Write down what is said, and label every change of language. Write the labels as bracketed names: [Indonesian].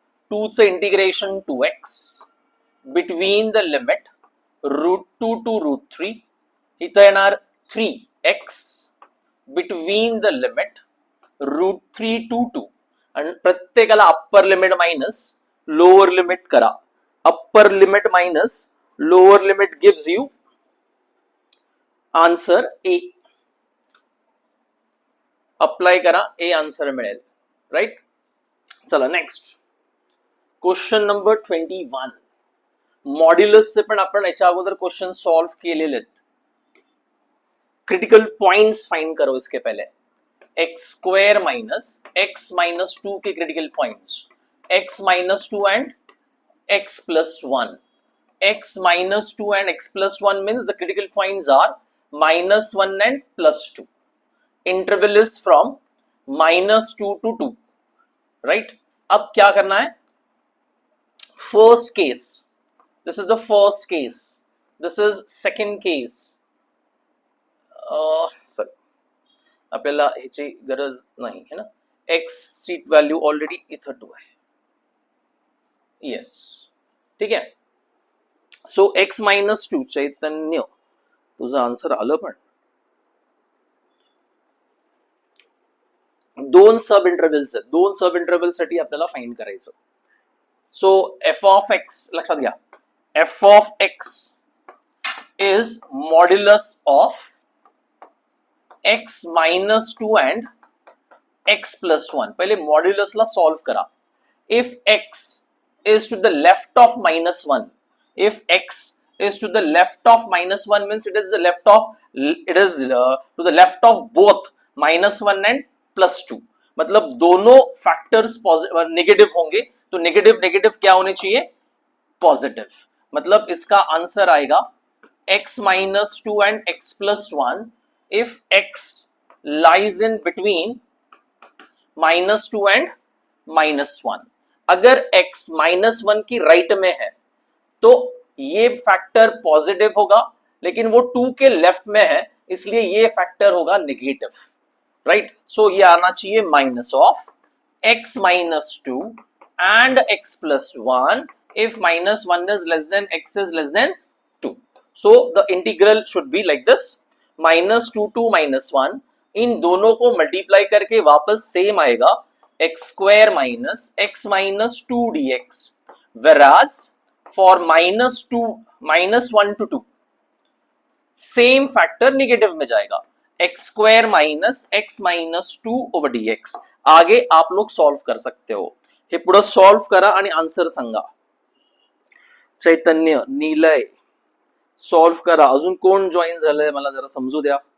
[English] 2 चं integration 2x between the limit √2 to √3. [Marathi] इथं येणार [English] 3x between the limit √3 to 2. [Marathi] आणि प्रत्येकाला upper limit minus lower limit करा. [English] Upper limit minus lower limit gives you answer A. [Marathi] Apply करा, ए answer मिळेल. [English] Right. चला next question number 21. [Marathi] मॉड्युलसचे पण आपण याच्या अगोदर क्वेश्चन सॉल्व्ह केलेले आहेत. [Hindi] क्रिटिकल पॉइंट्स फाइंड करो इसके पहले. x² माइनस x माइनस 2 के critical points, x minus 2 and x plus 1. [English] x minus 2 and x plus 1 means the critical points are -1 and +2. Interval is from -2 to 2. Right? [Hindi] अब क्या करना है? [English] First case. This is the first case. This is second case. Sorry. [Marathi] आपल्याला ह्याची गरज नाही है ना. x ची व्हॅल्यू ऑलरेडी इथं 2 आहे. येस ठीक आहे. सो x -2 चैतन्य तुझं आन्सर आलं. पण 2 सब इंटरव्हल्स आहेत. 2 सब इंटरव्हल साठी आपल्याला फाइंड करायचं. सो f ऑफ x लक्षात घ्या. [English] f of x is modulus of x -2 and x plus 1. [Marathi] पहिले मॉड्युलसला सॉल्व्ह करा. [English] if x is to the left of -1, If x is to the left of -1 means it is the left of to the left of both -1 and +2, [Hindi] मतलब दोनों factors negative होंगे, तो negative negative क्या होने चाहिए, positive. मतलब इसका answer आएगा x -2 and x +1 if x lies in between -2 and -1। अगर x -1 की राइट में है तो ये फैक्टर पॉजिटिव होगा, लेकिन वो 2 के लेफ्ट में है इसलिए ये फैक्टर होगा नेगेटिव, राइट। सो ये आना चाहिए [English] Minus of x -2 and x +1 if -1 is less than x is less than 2। so the integral should be like this, -2 to -1, [Hindi] इन दोनों को मल्टीप्लाई करके वापस सेम आएगा [English] x² minus x - 2 dx, whereas for -1 to 2 [Hindi] same factor negative में जाएगा, [English] x² minus x - 2 over dx। [Hindi] आगे आप लोग सॉल्व कर सकते हो, [Marathi] हे पुढे सॉल्व करा आणि आन्सर सांगा। चैतन्य, नीलय सॉल्व करा। अजून कोण जॉईन झालंय मला जरा समजू द्या।